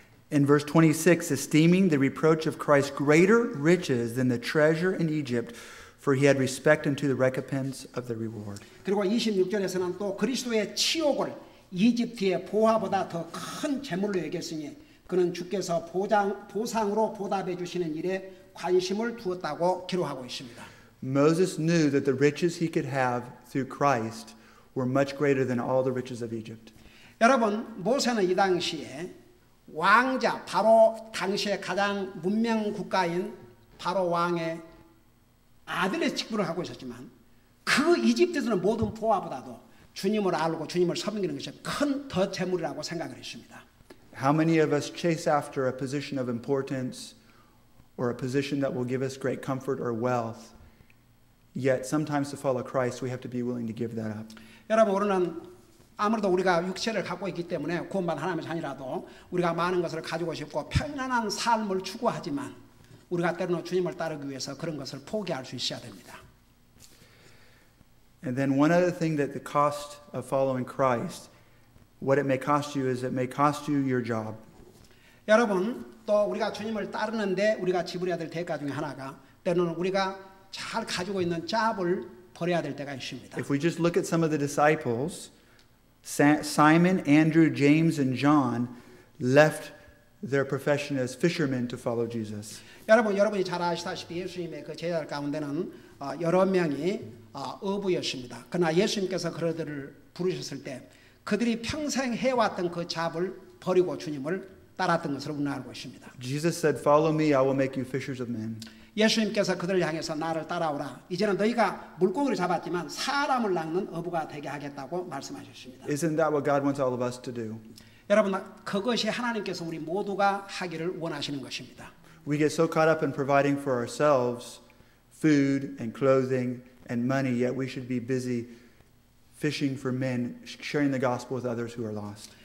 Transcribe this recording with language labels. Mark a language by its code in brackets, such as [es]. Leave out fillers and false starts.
[en] In verse 26, esteeming the reproach of Christ greater riches than the treasure in Egypt, for he had respect unto the recompense of the reward. [ko] 그리고 26절에서는 또 그리스도의 치욕을 이집트의 보화보다 더 큰 재물로 여겼으니 그는 주께서 보상으로 보답해 주시는 일에 관심을 두었다고 기록하고 있습니다. [en] Moses knew that the riches he could have through Christ were much greater than all the riches of Egypt. [ko] 여러분, 모세는 이 당시에 왕자 바로 당시에 가장 문명 국가인 바로 왕의 아들의 직분을 하고 있었지만 그 이집트에서는 모든 보화보다도 주님을 알고 주님을 섬기는 것이 큰 더 재물이라고 생각을 했습니다. [en] How many of us chase after a position of importance or a position that will give us great comfort or wealth, yet sometimes to follow Christ we have to be willing to give that up. [ko] 여러분, 우리는 아무래도 우리가 육체를 갖고 있기 때문에 구원받은 하나님의 자녀라도 우리가 많은 것을 가지고 싶고 편안한 삶을 추구하지만 우리가 때로는 주님을 따르기 위해서 그런 것을 포기할 수 있어야 됩니다. [en] And then one other thing that the cost of following Christ, what it may cost you is it may cost you your job. [ko] 여러분, 또 우리가 주님을 따르는데 우리가 지불해야 될 대가 중에 하나가 때로는 우리가 잘 가지고 있는 잡을 버려야 될 때가 있습니다. [en] If we just look at some of the disciples, Simon, Andrew, James, and John left their profession as fishermen to follow Jesus. [ko] 여러분이 잘 아시다시피 예수님의 그 제자들 가운데는 여러 명이 어부였습니다. 그러나 예수님께서 그들을 부르셨을 때 그들이 평생 해왔던 그 잡을 버리고 주님을 따랐던 것으로 우리는 알고 있습니다. [en] Jesus said, "Follow me, I will make you fishers of men." [ko] 예수님께서 그들을 향해서 나를 따라오라. 이제는 너희가 물고기를 잡았지만 사람을 낚는 어부가 되게 하겠다고 말씀하셨습니다. [en] Isn't that what God wants all of us to do? [ko] 여러분, 그것이 하나님께서 우리 모두가 하기를 원하시는 것입니다. [en] We get so caught up in providing for ourselves food and clothing and money, yet we should be busy fishing for men, sharing the gospel with others who are lost.